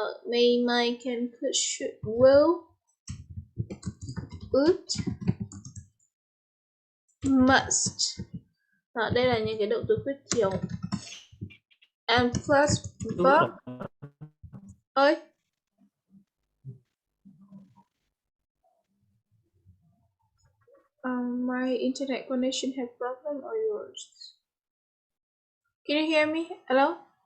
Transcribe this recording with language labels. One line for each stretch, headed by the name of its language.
English: May, might, can, could, should, will, would, must.
Vietnamese: Đó, đây là những cái động từ khuyết chiều.
English: And plus verb. Ơi, my internet connection have problem or yours? Can you hear me? Hello?